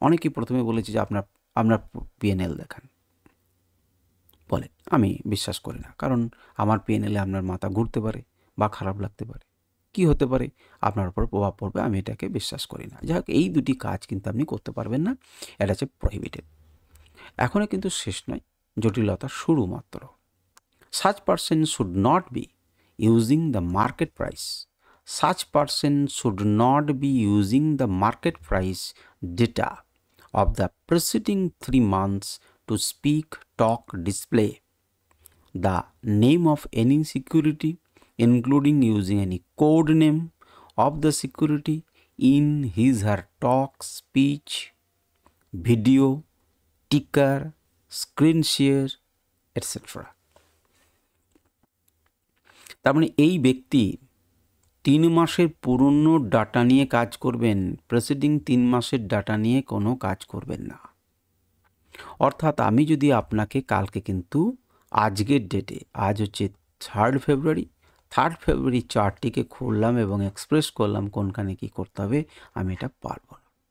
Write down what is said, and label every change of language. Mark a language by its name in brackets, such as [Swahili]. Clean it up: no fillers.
[Bangla] অনেকেই প্রথমে বলেছে যে আপনার PNL দেখান, বলে আমি বিশ্বাস করি না, কারণ আমার PNL-এ আপনার মাথা ঘুরতে পারে বা খারাপ লাগতে পারে, কি হতে পারে, আপনার উপর প্রভাব পড়বে, আমি এটাকে বিশ্বাস করি না। যাই হোক, এই দুটি কাজ কিন্তু আপনি করতে পারবেন না, এটা হচ্ছে প্রহিবিটেড। এখনও কিন্তু শেষ নয়, জটিলতা শুরু মাত্র। [English] Such person should not be using the market price. Such person should not be using the market price data of the preceding 3 months to speak, talk, display the name of any security, including using any code name of the security in his her talk, speech, video, ticker, screen share, etc. [Bangla] তার মানে এই ব্যক্তি 3 মাসের পুরনো data নিয়ে কাজ করবেন, presiding 3 মাসের ডাটা নিয়ে কোনো কাজ করবেন না। অর্থাৎ আমি যদি আপনাকে কালকে কিন্তু আজকের ডেটে, আজ হচ্ছে 3 ফেব্রুয়ারি চার্টটিকে খুললাম এবং এক্সপ্রেস করলাম কোনখানে কী করতে হবে, আমি এটা পারবো না।